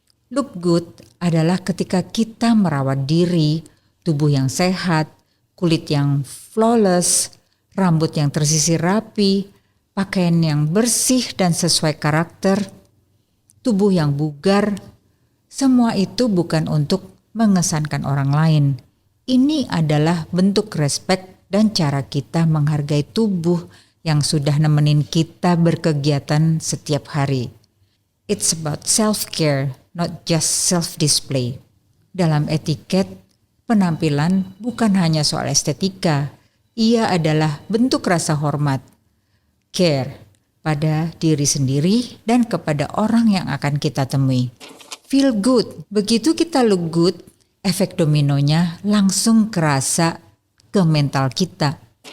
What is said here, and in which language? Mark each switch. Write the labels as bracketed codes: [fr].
[en] Look good [id] adalah ketika kita merawat diri, tubuh yang sehat, kulit yang flawless, rambut yang tersisir rapi, pakaian yang bersih dan sesuai karakter, tubuh yang bugar. Semua itu bukan untuk mengesankan orang lain. Ini adalah bentuk respek dan cara kita menghargai tubuh yang sudah nemenin kita berkegiatan setiap hari. [en] It's about self-care, not just self-display. [id] Dalam etiket, penampilan bukan hanya soal estetika. Ia adalah bentuk rasa hormat, care pada diri sendiri dan kepada orang yang akan kita temui. [en] Feel good. [id] Begitu kita [en] look good, [id] efek dominonya langsung kerasa ke mental kita.